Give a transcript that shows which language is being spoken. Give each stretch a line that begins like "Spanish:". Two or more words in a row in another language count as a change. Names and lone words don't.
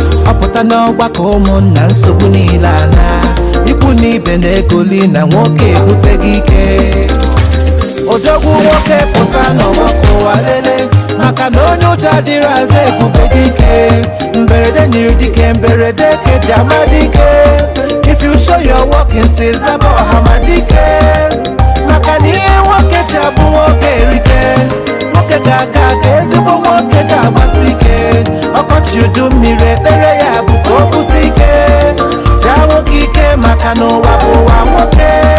Igbo: Ọ pụta n'ọgbakọ ụmụnna, nsogbu niile a na. Ikwu na ibe na-egoli na nwoke ebute gị ike. Odogwu nwoke pụta n'ọgbakọ ụwa lele, maka na onye ụjọ adịrị aza ebube dike. Mberede nyiri dike, mberede ka eji ama dike.
English: If you show your workings,
Igbo: zaba ọha ma dike. Maka na ihe nwoke ji abụ nwoke erike. Nwoke ga-aga aga, ezigbo nwoke ga-agbasi ike. Ọkọchị udu mmiri, ekpere ya bụ ka o bute ike. Jaa nwoke ike, maka na ụwa bụ ụwa nwoke.